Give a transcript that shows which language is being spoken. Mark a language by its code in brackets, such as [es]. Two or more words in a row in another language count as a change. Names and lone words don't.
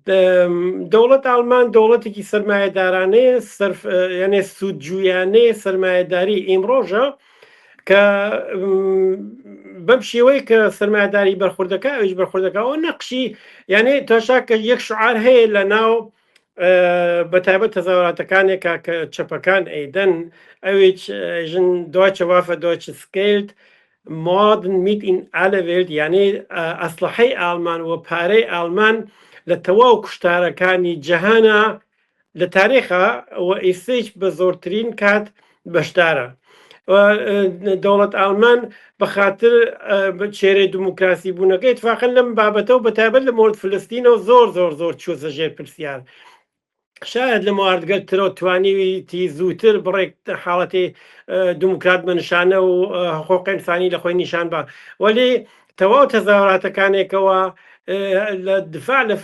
[ckb] دەوڵەت ئالمان دەوڵەتێکی سەرمایەدارانەیە یانێ سوودجویانەیە سەرمایەداری ئیمڕۆژە کە بەم شێوەیە کە سەرمایەداری بەرخوردەکە ئەوش بەرخوردەکەەوە نەقشی یانێ تۆشا کە یەک شعار هەیە لە ناو بەتایبەت تەزاواتەکانێکا کە چەپەکان ئەیدەن ئەوێژن [de] Deutsche Waffe Deutsches Geld Morden mit in alle Welt [ckb] یانێ ئەسلحەی ئالمان و پارەی ئالمان لە تەواو کوشتارەکانی جەهانە لە تاریخە و ئیسش بە زۆرترین کات بەشدارە دەوڵەت ئالمان بەخاتر چێرەی دموکراسی بوونەکەی اتفاقەن لەم بابەتە و بەتایبەت لە مۆرد فلستینەوە زۆر چووزە ژێر پرسیار شاید لە مواردگەر ترۆ توانیویتی زووتر بڕێک حاڵەتی دموکرات بەنشانە و حقوقی ئینسانی لە خۆی نیشان بە وەلی تەواو تەزاوەراتەکانێکەوە لە دفاع لە